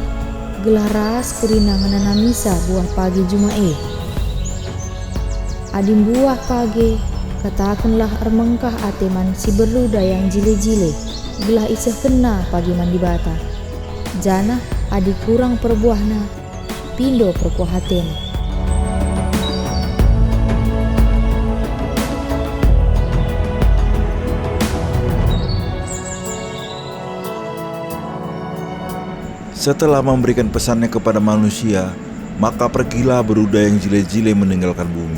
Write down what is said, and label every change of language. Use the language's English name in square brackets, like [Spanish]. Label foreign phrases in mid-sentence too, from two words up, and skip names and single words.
[Batak Karo] Gelah ras kerina ngananamisa buah pagi jumae. adim buah page, katakanlah ermengkah ateman si beruda yang jile-jile, gelah iseh kena pagi mandi bata. Jana adi kurang perbuahna, pindo perkuhatena. [Indonesian] Setelah memberikan pesannya kepada manusia, maka pergilah beruda yang jile-jile meninggalkan bumi.